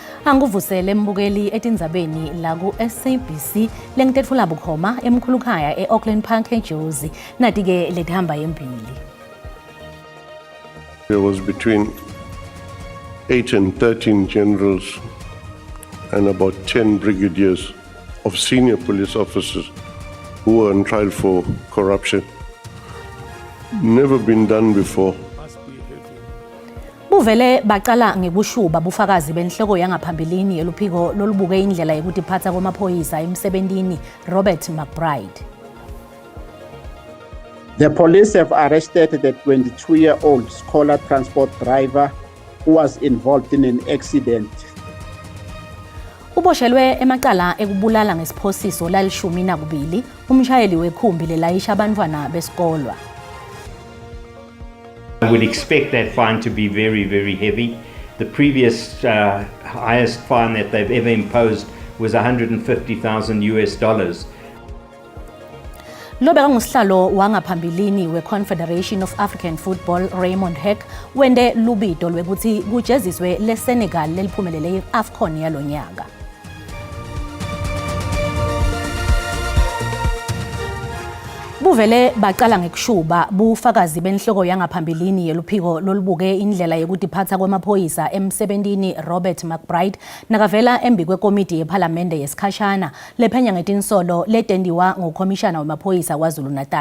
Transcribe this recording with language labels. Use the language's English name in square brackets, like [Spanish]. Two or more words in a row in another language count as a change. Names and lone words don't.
[Swati] Anguvusele mbukeli etindzabeni la ku SABC lengitethula bukhoma emkhulukhaya eAuckland Park eJozi natike letihamba yempili. [English] There was between 8 and 13 generals and about 10 brigadiers of senior police officers who were on trial for corruption. Never been done before. [Swati] Buvele baqala ngekushuba bufakazi benhloko yangaphambilini yeluphiko lolubuke indlela yokutiphatsa kwamaphoyisa emsebentini Robert McBride. [English] The police have arrested the 22-year-old Scholar transport driver who was involved in an accident. [Swati] Uboshelwe emacala ekubulala ngesiphosiso lalishumi nakubili umshayeli wekhumbi lelayisha abantwana besikolwa. [English] I would expect that fine to be very, very heavy. The previous highest fine that they've ever imposed was $150,000. [Swati] Lobeka ngusihlalo wangaphambilini we-Confederation of African Football Raymond Heck wende lubito lwekuthi kujeziswe leSenegal leliphumelele i-AFCON yalonyaka. Buvele baqala ngekushuba bufakazi benhloko yangaphambilini yeluphiko lolubuke indlela yokutiphatsa kwamaphoyisa emsebentini Robert McBride nakavela embi kwekomiti yePhalamende yesikhashana lephenya ngetinsolo letendiwa ngokomishana wamaphoyisa KwaZulu-Natal.